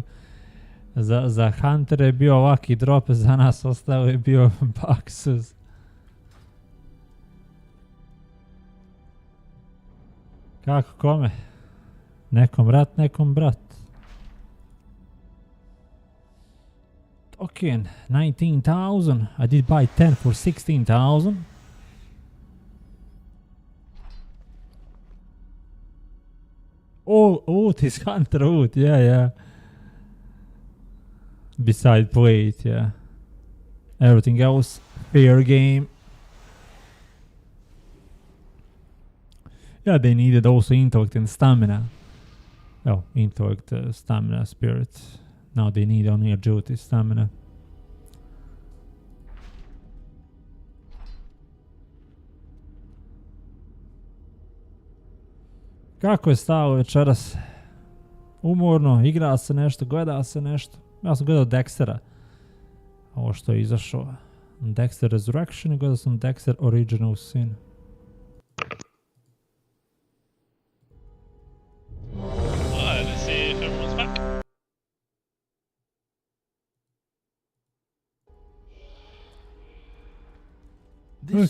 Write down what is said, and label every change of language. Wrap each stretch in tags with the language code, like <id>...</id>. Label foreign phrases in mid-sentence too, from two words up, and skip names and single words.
<sr>Za Hunter je bio ovaki drop, za nas ostao je bio Baxus. Kako kome? Nekom rat, nekom brat. Okay, 19,000.</sr> <en>I did buy 10 for 16,000. Oh, this Hunter Wood, yeah. Beside plate, yeah. Everything else, fair game. Yeah, they needed also intellect and stamina. Oh, intellect, stamina, spirit. Now they need only agility, stamina.</en> <sr>Kako je stalo večeras? Umorno, igra se nešto, gleda se nešto. Ja sam gledao Dextera. Ovo što je izašao. Dexter Resurrection i gledao sam Dexter Original Sin.</sr> <en>Let's see if everyone's back. This</en>